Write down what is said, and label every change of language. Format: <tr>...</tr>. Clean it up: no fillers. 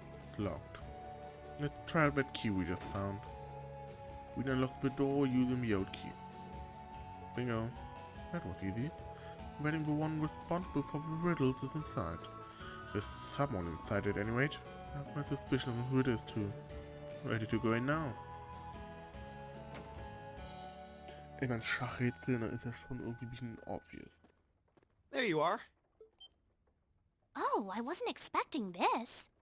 <en>It's locked. Let's try that key we just found. We unlock the door using the old key. Bingo. That was easy. Betting the one responsible for the riddles is inside. There's someone inside it anyway. I have my suspicion of who it is too. Ready to go in now.</en> <de>Ich meine, Schachrätsel, da ist ja schon irgendwie ein bisschen</de> <en>obvious. There you are. Oh, I wasn't expecting this.</en>